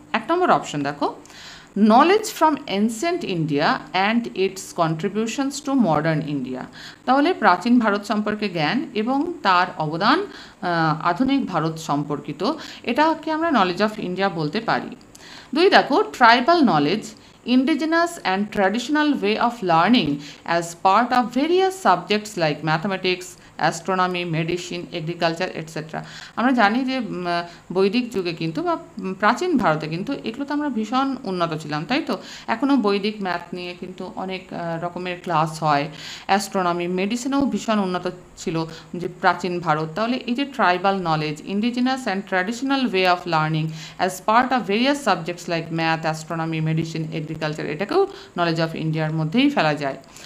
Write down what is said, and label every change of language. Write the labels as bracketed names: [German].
[Bangla] 1 নম্বর option দেখো, [English] knowledge from ancient India and its contributions to modern India, [Bangla] তাহলে প্রাচীন ভারত সম্পর্কে জ্ঞান এবং তার অবদান আধুনিক ভারত সম্পর্কিত, এটাকে আমরা নলেজ অফ ইন্ডিয়া বলতে পারি। [English] 2 দেখো, tribal knowledge indigenous and traditional way of learning as part of various subjects like mathematics, astronomy, medicine, agriculture etcetera. [Bangla] আমরা জানি যে বৈদিক যুগে কিন্তু বা প্রাচীন ভারতে কিন্তু এগুলো তো আমরা ভীষণ উন্নত ছিলাম, তাই তো এখনও বৈদিক ম্যাথ নিয়ে কিন্তু অনেক রকমের ক্লাস হয়, অ্যাস্ট্রোনমি, মেডিসিনেও ভীষণ উন্নত ছিল যে প্রাচীন ভারত। তাহলে এই যে [English] tribal knowledge, indigenous and traditional way of learning as part of various subjects like math, astronomy, medicine, agriculture, [Bangla] এটাকেও নলেজ অফ ইন্ডিয়ার মধ্যেই ফেলা যায়।